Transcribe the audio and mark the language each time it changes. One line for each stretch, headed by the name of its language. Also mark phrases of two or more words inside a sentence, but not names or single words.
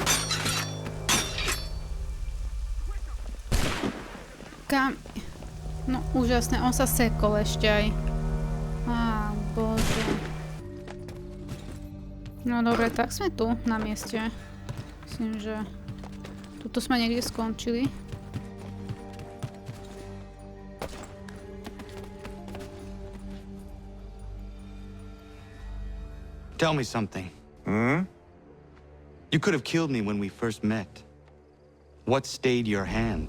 Slovak: Kam? No úžasné, on sa sekol ešte aj. Bože. No dobre, tak sme tu, na mieste. Myslím, že tuto sme niekde skončili.
English: Tell me something. You could have killed me when we first met. What stayed your hand?